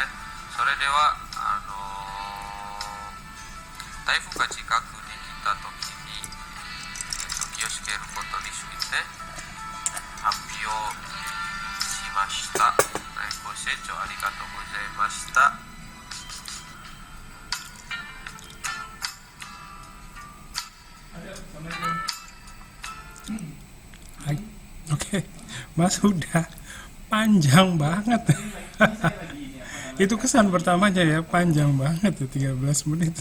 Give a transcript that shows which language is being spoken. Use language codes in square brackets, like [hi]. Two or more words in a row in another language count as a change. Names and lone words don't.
[ja] それでは台風が近くに来た時に気をつけることについて発表しました。ご清聴ありがとうございました。 [id] Hai. Oke. Mas Huda panjang banget. Itu kesan pertamanya ya, panjang banget ya, 13 menit.